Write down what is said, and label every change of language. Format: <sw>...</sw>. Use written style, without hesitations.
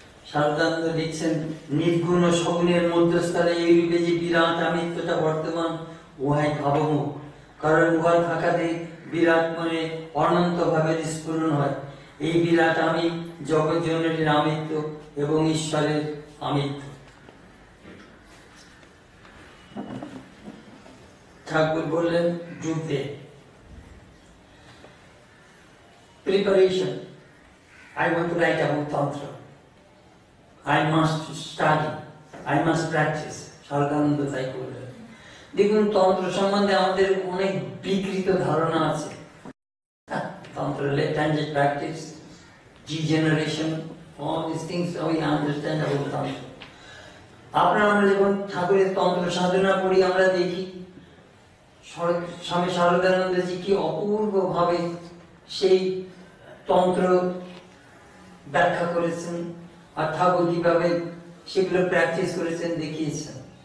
<bn>শারদানন্দ লিখছেন, নির্গুণ ও সগুণের মধ্যস্থলে এই রূপে যে বিরাট আমিত্বটা বর্তমান, উহাই ভাবমুখ। কারণ উহার থাকাতে বিরাট মনে অনন্ত ভাবের স্ফুরণ হয়। এই বিরাট আমি জগৎ জননীর আমিত্ব এবং ঈশ্বরের আমিত্ব। ঠাকুর বললেন, যুদ্ধে preparation,</bn> <en>I want to write about Tantra. I must study, I must practice.</en> <bn>Saradananda তাই করলেন। দেখুন, তন্ত্র সম্বন্ধে আমাদের অনেক বিকৃত ধারণা আছে।</bn> <en>Tantra left handed practice, degeneration, all these things we understand about Tantra.</en> <bn>আপনারা আমরা যখন ঠাকুরের তন্ত্র সাধনা করি, আমরা দেখি স্বামী শারদানন্দজি কি অপূর্ব ভাবে সেই তন্ত্র ব্যাখ্যা করেছেন, আর ঠাকুর কিভাবে সেগুলো প্র্যাকটিস করেছেন দেখিয়েছেন।</bn>